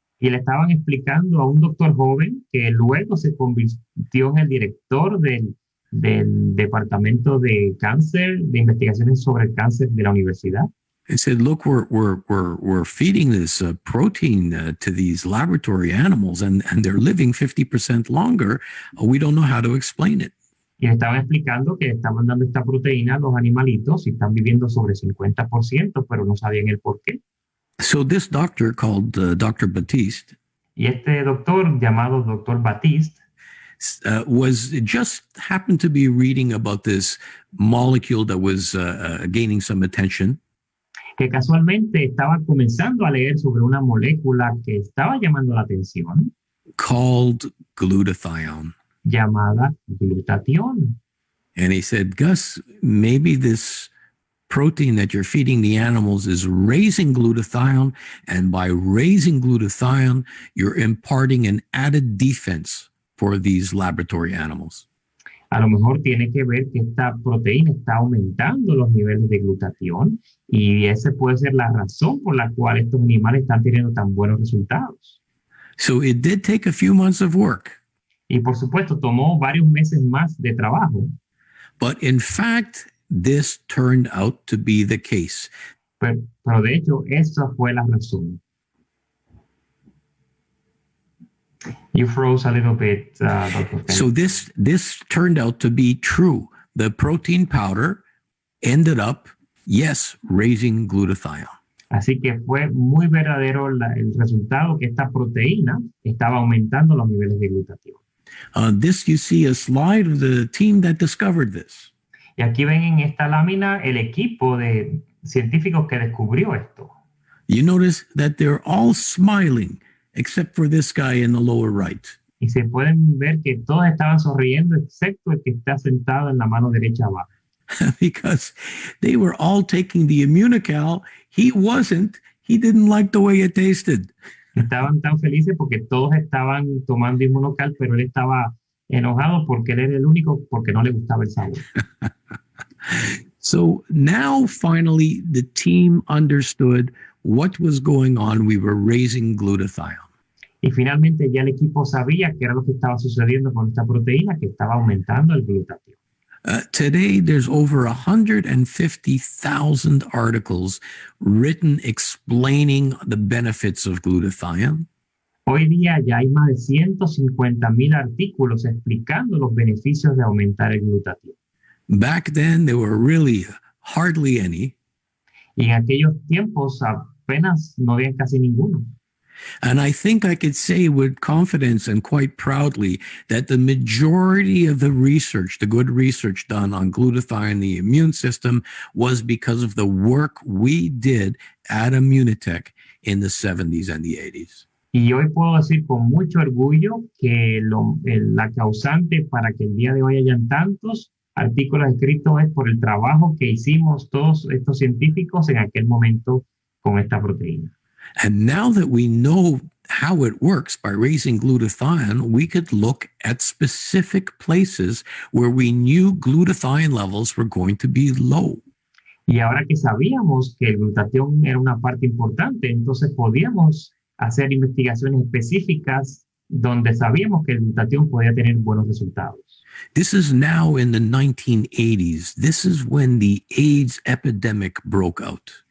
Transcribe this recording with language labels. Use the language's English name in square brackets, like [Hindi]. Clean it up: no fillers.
[Spanish] Y le estaban explicando a un doctor joven que luego se convirtió en el director del departamento de cáncer, de investigaciones sobre el cáncer de la universidad. [English] It said, look, we're feeding this protein to these laboratory animals, and they're living 50% longer. We don't know how to explain it. [Spanish] Y le estaban explicando que estaban dando esta proteína a los animalitos y están viviendo sobre 50%, pero no sabían el por qué. [English] So this doctor called Dr. Batiste [Spanish] Y este doctor, llamado Dr. Batiste, [English] was just happened to be reading about this molecule that was gaining some attention. [Spanish] que casualmente estaba comenzando a leer sobre una molécula que estaba llamando la atención, [English] called glutathione. [Spanish] llamada glutatión. [English] And he said, Gus, maybe this protein that you're feeding the animals is raising glutathione, and by raising glutathione, you're imparting an added defense for these laboratory animals. [Spanish] A lo mejor tiene que ver que esta proteína está aumentando los niveles de glutatión y esa puede ser la razón por la cual estos animales están teniendo tan buenos resultados. [English] So it did take a few months of work. [Spanish] Y por supuesto, tomó varios meses más de trabajo. [English] But in fact, this turned out to be the case. [Spanish] Pero de hecho, esa fue la razón. [English] You froze a little bit, Dr. So this turned out to be true. The protein powder ended up, yes, raising glutathione. [Spanish] Así que fue muy verdadero el resultado que esta proteína estaba aumentando los niveles de glutatión. [English] This you see a slide of the team that discovered this. [Spanish] Y aquí ven en esta lámina el equipo de científicos que descubrió esto. [English] You notice that they're all smiling except for this guy in the lower right. [Spanish] Y se pueden ver que todos estaban sonriendo excepto el que está sentado en la mano derecha abajo. [English] Because they were all taking the immunocal. He wasn't. He didn't like the way it tasted. [Spanish] Estaban tan felices porque todos estaban tomando immunocal, pero él estaba enojado porque él era el único porque no le gustaba el sabor. [English] So now finally the team understood what was going on. We were raising glutathione. [Spanish] Y finalmente ya el equipo sabía qué era lo que estaba sucediendo con esta proteína, que estaba aumentando el glutatión. [English] Today, there's over 150,000 articles written explaining the benefits of glutathione. [Spanish] Hoy día ya hay más de 150,000 artículos explicando los beneficios de aumentar el glutatión. [English] Back then, there were really hardly any. [Spanish] Y en aquellos tiempos apenas no había casi ninguno. [English] And I think I could say with confidence and quite proudly that the majority of the research, the good research done on glutathione, the immune system, was because of the work we did at Immunotech in the 70s and the 80s. [Spanish] Y hoy puedo decir con mucho orgullo que la causante para que el día de hoy hayan tantos artículos escritos es por el trabajo que hicimos todos estos científicos en aquel momento con esta proteína. [English] And now that we know how it works by raising glutathione, we could look at specific places where we knew glutathione levels were going to be low. [Spanish] Y ahora que sabíamos que el glutatión era una parte importante, entonces podíamos hacer investigaciones específicas donde sabíamos que el glutatión podía tener buenos resultados. [English] This is now in the 1980s. This is when the AIDS epidemic broke out.